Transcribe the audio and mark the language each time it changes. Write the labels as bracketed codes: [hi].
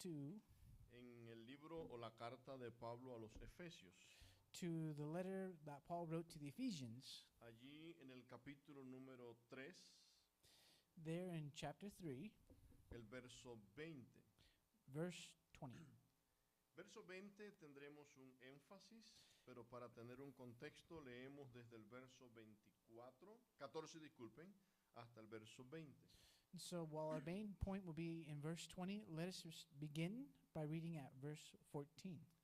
[es] en el libro o la carta de Pablo a los Efesios. [en] to the letter that Paul wrote to the Ephesians, [es] Allí en el capítulo número 3, [en] there in chapter 3, [es] el verso 20. [en] verse 20. [es] Verso 20 tendremos un énfasis, pero para tener un contexto leemos desde el verso 14, disculpen, hasta el verso 20. [en] So while our main point will be in verse 20, let us begin by reading at verse 14.